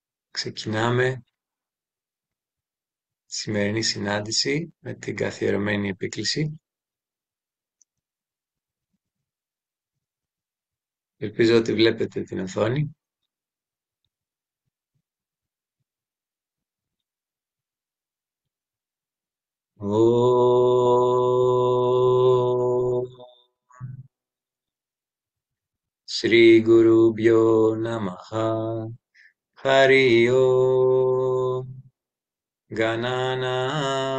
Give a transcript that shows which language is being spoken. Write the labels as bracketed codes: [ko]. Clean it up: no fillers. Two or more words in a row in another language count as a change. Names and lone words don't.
[el] Ξεκινάμε τη σημερινή συνάντηση με την καθιερωμένη επίκληση. Ελπίζω ότι βλέπετε την οθόνη. [sa] ॐ श्री गुरु भ्यो नमः हरि ॐ गणानां